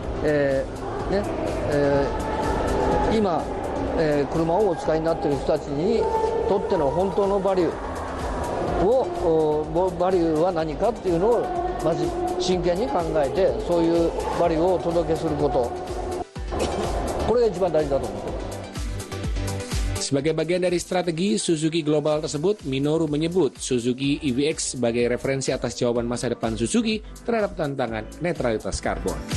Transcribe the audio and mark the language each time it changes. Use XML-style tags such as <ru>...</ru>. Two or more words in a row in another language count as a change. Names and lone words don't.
<ja>今、車をお使いになっている人たちにとっての本当のバリューは何かっていうのをまず真剣に考えてそういうバリューをお届けすることこれが一番大事だと思ってます。</ja> <id>Sebagai bagian dari strategi Suzuki Global tersebut, Minoru menyebut Suzuki EVX sebagai referensi atas jawaban masa depan Suzuki terhadap tantangan netralitas karbon.</id>